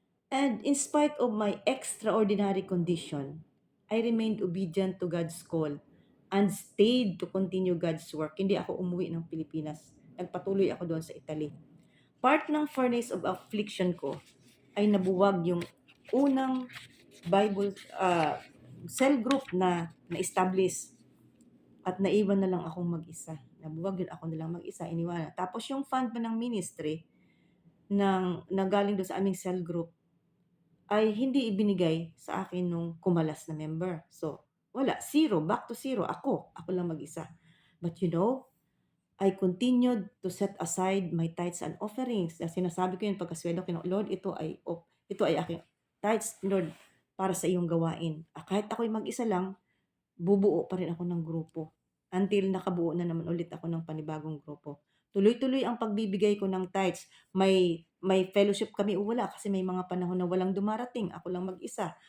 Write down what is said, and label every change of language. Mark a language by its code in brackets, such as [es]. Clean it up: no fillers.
[en] And in spite of my extraordinary condition, I remained obedient to God's call and stayed to continue God's work. [tl] Hindi ako umuwi ng Pilipinas. Nagpatuloy ako doon sa Italy. Part ng [en] furnace of affliction [tl] ko ay nabuwag yung unang Bible cell group na na-establish at naiwan na lang akong mag-isa. Nabuwag yun, ako na lang mag-isa, iniwanan. Tapos yung fund pa ng ministry na galing doon sa aming cell group ay hindi ibinigay sa akin nung kumalas na member. So, wala, zero, [en] back to zero. [tl] Ako lang mag-isa. [en] But you know, I continued to set aside my tithes and offerings. [tl] Sinasabi ko yun pagkasweldo ko, Lord, ito ay aking tithes, Lord, para sa iyong gawain. Kahit ako'y mag-isa lang, bubuo pa rin ako ng grupo. Until nakabuo na naman ulit ako ng panibagong grupo. Tuloy-tuloy ang pagbibigay ko ng tithes. May fellowship kami o wala kasi may mga panahon na walang dumarating. Ako lang mag-isa.